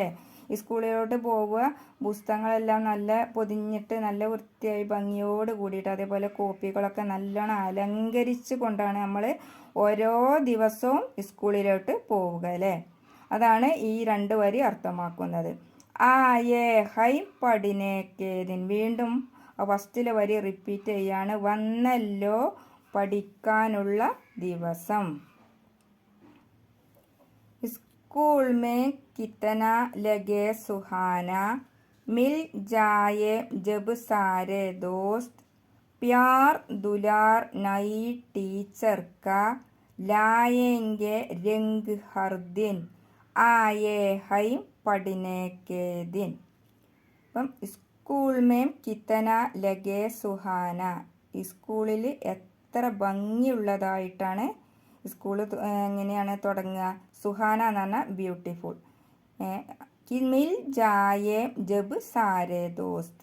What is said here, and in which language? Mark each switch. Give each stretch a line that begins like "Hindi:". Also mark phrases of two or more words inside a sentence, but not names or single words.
Malayalam: ഈ സ്കൂളിലോട്ട് പോവുക, പുസ്തകങ്ങളെല്ലാം നല്ല പൊതിഞ്ഞിട്ട് നല്ല വൃത്തിയായി ഭംഗിയോട് കൂടിയിട്ട്, അതേപോലെ കോപ്പികളൊക്കെ നല്ലോണം അലങ്കരിച്ചു കൊണ്ടാണ് നമ്മൾ ഓരോ ദിവസവും സ്കൂളിലോട്ട് പോവുക അല്ലേ. അതാണ് ഈ രണ്ട് വരി അർത്ഥമാക്കുന്നത്.
Hindi: आए है पढ़ने के दिन.
Malayalam: വീണ്ടും ഫസ്റ്റിലെ വരി റിപ്പീറ്റ് ചെയ്യാണ്. വന്നല്ലോ പഠിക്കാനുള്ള ദിവസം.
Hindi: स्कूल में कितना लगे सुहाना. मिल जाए जब सारे दोस्त. प्यार दुलार नई टीचर का लाएंगे रंग हर दिन. आए है पढ़ने के दिन. അപ്പം स्कूल में कितना लगे सुहाना.
Malayalam: ഈ സ്കൂളിൽ എത്ര ഭംഗിയുള്ളതായിട്ടാണ് സ്കൂൾ എങ്ങനെയാണ് തുടങ്ങുക? സുഹാന എന്ന് പറഞ്ഞാൽ ബ്യൂട്ടിഫുൾ.
Hindi: मिल जाए जब सारे दोस्त.